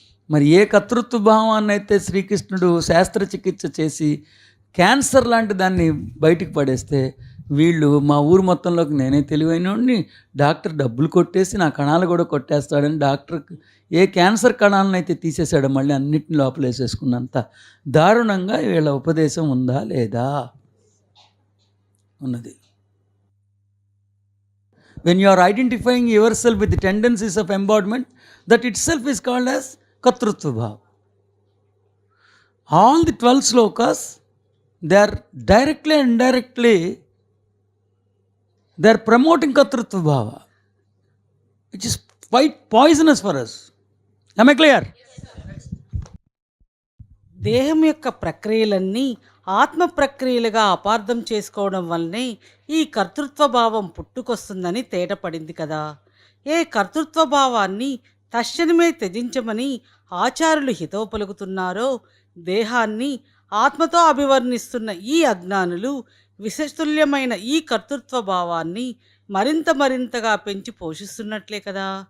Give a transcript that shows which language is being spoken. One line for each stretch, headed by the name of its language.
Telugu: మరి ఏ కర్తృత్వభావాన్ని అయితే శ్రీకృష్ణుడు శాస్త్రచికిత్స చేసి క్యాన్సర్ లాంటి దాన్ని బయటికి పడేస్తే, వీళ్ళు మా ఊరు మొత్తంలోకి నేనే తెలివైనోడిని, డాక్టర్ డబ్బులు కొట్టేసి నా కణాలు కూడా కొట్టేస్తాడని డాక్టర్కి ఏ క్యాన్సర్ కణాలను అయితే తీసేశాడో మళ్ళీ అన్నిటిని లోపలేసేసుకున్నంత దారుణంగా వీళ్ళ ఉపదేశం ఉందా లేదా? ఉన్నది.
English: When you are identifying yourself with the tendencies of embodiment, that itself is called as Kartrutva Bhava. All the 12 slokas, they are directly and indirectly, they are promoting Kartrutva Bhava, which is quite poisonous for us. Am I clear?
Telugu: దేహం యొక్క ప్రక్రియలన్నీ ఆత్మ ప్రక్రియలుగా అపార్థం చేసుకోవడం వల్లనే ఈ కర్తృత్వ భావం పుట్టుకొస్తుందని తేటపడింది కదా. ఏ కర్తృత్వ భావాన్ని తక్షణమే త్యజించమని ఆచార్యులు హితవు పలుకుతున్నారో, దేహాన్ని ఆత్మతో అభివర్ణిస్తున్న ఈ అజ్ఞానులు విషతుల్యమైన ఈ కర్తృత్వ భావాన్ని మరింతగా పెంచి పోషిస్తున్నట్లే కదా.